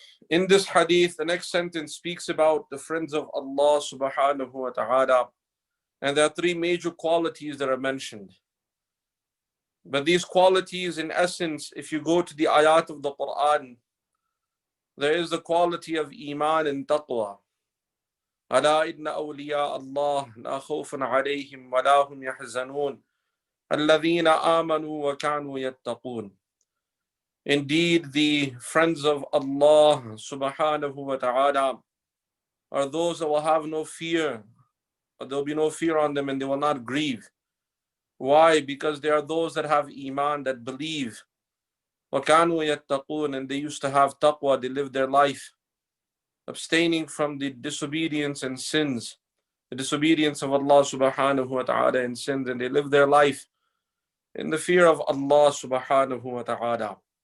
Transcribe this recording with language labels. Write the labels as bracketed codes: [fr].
[en] In this hadith, the next sentence speaks about the friends of Allah subhanahu wa ta'ala, and there are three major qualities that are mentioned. But these qualities, in essence, if you go to the ayat of the Quran, there is the quality of iman and taqwa. [ar] ألا إن أولياء الله لا خوف عليهم ولا هم يحزنون الذين آمنوا وكانوا يتقون. [en] Indeed, the friends of Allah subhanahu wa ta'ala are those that will have no fear, or there will be no fear on them, and they will not grieve. Why? Because they are those that have iman, that believe. [ar] وَكَانُوا يَتَّقُونَ, [en] and they used to have taqwa, they lived their life abstaining from the disobedience and sins, the disobedience of Allah subhanahu wa ta'ala and sins, and they live their life in the fear of Allah subhanahu wa ta'ala.